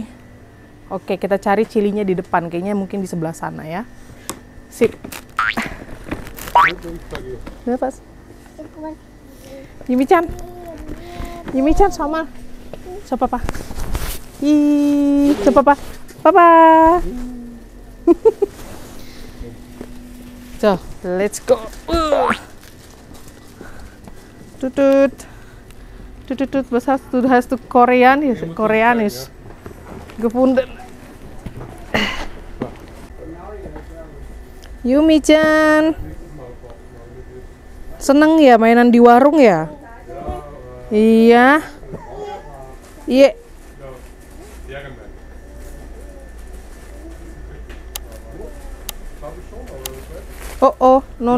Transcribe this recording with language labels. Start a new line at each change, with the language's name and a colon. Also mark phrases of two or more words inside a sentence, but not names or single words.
Indonesian: Oke, kita cari cilinya di depan. Kayaknya mungkin di sebelah sana ya. Sip. Apa? Yumi-chan sama. Siapa Papa? Siapa Papa?
English: So, let's go. Tutut.
German: Was hast du Koreanisch? Koreanisch gefunden.
Indonesian: Yumi-chan. Seneng ya mainan di warung ya? Iya. Iya.
English: Oh, no.